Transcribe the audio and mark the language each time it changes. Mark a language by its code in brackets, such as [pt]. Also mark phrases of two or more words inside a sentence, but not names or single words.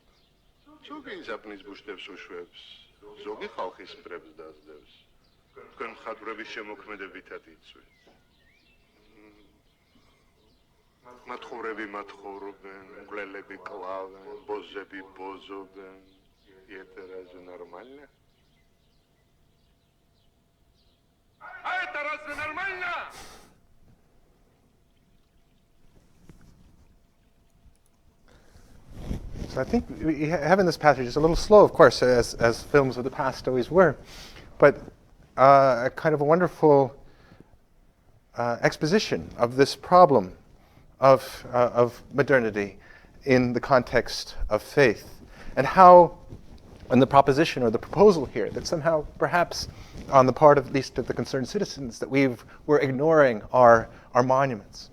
[ka] ზოგი საპნის ბუშტებს უშვებს, ზოგი ხალხის მტრებს დაძდევს. თქვენ მხატვრების შემოქმედებითად იწვით. მათხოვრები მათხოვრობენ, მკვლელები კლავენ, ბოზები ბოზობენ. [ru] Это разве нормально? А это разве нормально? [en] So I think we have in this passage, it's a little slow, of course, as films of the past always were, but a kind of a wonderful exposition of this problem of modernity in the context of faith, and how, and the proposition or the proposal here, that somehow, perhaps, on the part of at least of the concerned citizens, that we're ignoring our monuments.